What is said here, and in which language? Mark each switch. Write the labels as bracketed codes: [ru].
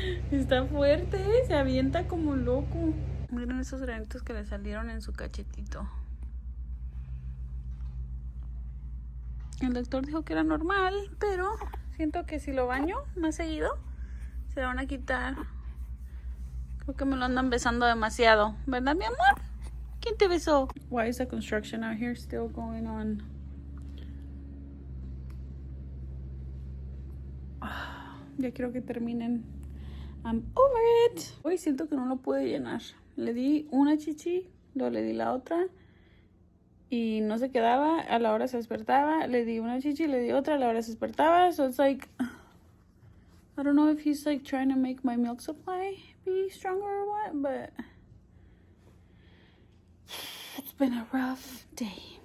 [es] Está fuerte, se avienta como loco. Miren esos granitos que le salieron en su cachetito. El doctor dijo que era normal, pero siento que si lo baño más seguido, se lo van a quitar. Creo que me lo andan besando demasiado. ¿Verdad, mi amor? ¿Quién te besó? [en] Why is the construction out here still going on? [es] Ya quiero que terminen. [en] I'm over it. [es] Hoy siento que no lo pude llenar. Le di una chichi, luego le di la otra y no se quedaba. A la hora se despertaba. Le di una chichi, le di otra, a la hora se despertaba. [en] So it's like, I don't know if he's like trying to make my milk supply be stronger or what, but it's been a rough day.